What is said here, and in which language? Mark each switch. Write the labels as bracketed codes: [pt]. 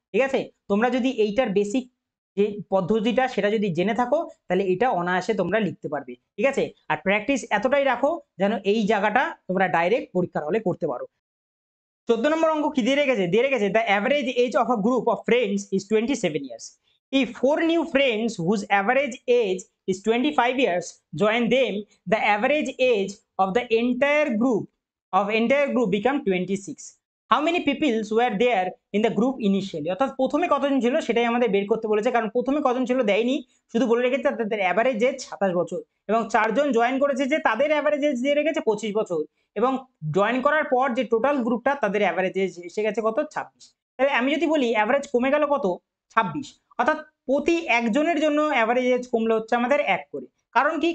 [bn] ঠিক আছে, তোমরা যদি এইটার বেসিক যে পদ্ধতিটা সেটা যদি জেনে থাকো তাহলে এটা অনায়াসে তোমরা লিখতে পারবে। ঠিক আছে, আর প্র্যাকটিস এতটাই রাখো যেন এই জায়গাটা তোমরা ডাইরেক্ট পরীক্ষার হলে করতে পারো। 14 নম্বর অঙ্ক কি দিয়ে রেখেছে? দিয়ে রেখেছে [en] The average age of a group of friends is 27 years. If 4 new friends whose average age is 25 years join them, the average age of the entire group become 26. How many people were there in the group initially? [bn] অর্থাৎ প্রথমে কতজন ছিল সেটাই আমাদের বের করতে বলেছে, কারণ প্রথমে কতজন ছিল দেয়নি, শুধু বলে রেখেছে তাদের অ্যাভারেজ এজ 27 বছর, এবং 4 জন জয়েন করেছে যে তাদের অ্যাভারেজ এজ দিয়ে রেখেছে 25 বছর, এবং জয়েন করার পর যে টোটাল গ্রুপটা তাদের অ্যাভারেজ এজ এসে গেছে কত? 26। তাহলে আমি যদি বলি অ্যাভারেজ কমে গেল কত? 26। অর্থাৎ প্রতি একজনের জন্য অ্যাভারেজ এজ কমলে হচ্ছে আমাদের 1 করে। কারণ কি?